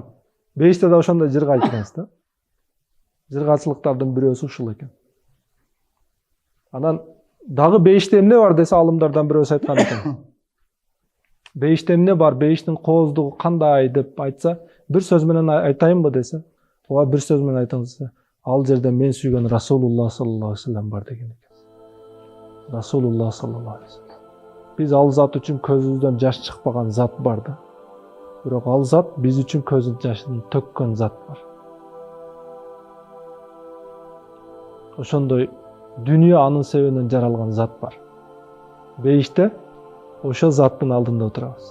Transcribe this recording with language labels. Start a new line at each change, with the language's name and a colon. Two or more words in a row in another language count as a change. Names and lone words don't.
Kyrgyz: Бейиште да ошондой жыргайт экенсиз да. Жыргачылыктардын бирөөсү ушул экен. Анан дагы бейиште эмне бар десе, алымдардан бирөөсү айткан экен. Бейиште эмне бар, бейиштин кооздугу кандай деп айтса, бир сөз менен айтайынбы десе, ооба бир сөз менен айтыңыз десе, ал жерде мен сүйгөн
Arabic: رسول الله صلى الله عليه وسلم
Kyrgyz: бар деген экен.
Arabic: رسول الله صلى الله عليه وسلم.
Kyrgyz: Биз ал зат үчүн көзүбүздөн жаш чыкпаган зат бар да. Бирок ал зат биз үчүн көз жашын төккөн зат бар. Ошондой дүнүйө анын себебинен жаралган зат бар. Бейиште ошол заттын алдында отурабыз.